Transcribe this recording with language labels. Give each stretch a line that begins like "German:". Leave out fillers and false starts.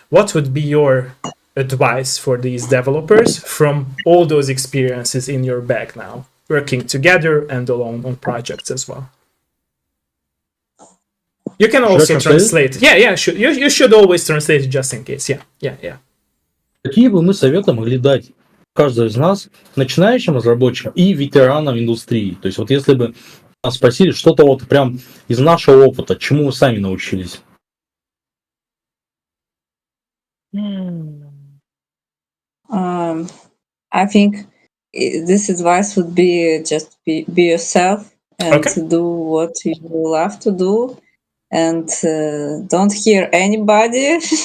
English: What would be your advice for these developers from all those experiences in your bag now, working together and alone on projects as well? You can also translate. Yeah. You should always translate just in case. Yeah.
Russian: Какие бы мы советы могли дать каждому из нас, начинающим разработчикам и ветеранам индустрии? То есть вот если бы нас спросили что-то вот прям из нашего опыта, чему вы сами научились?
English: I think this advice would be just be yourself and do what you love to do, and don't hear anybody.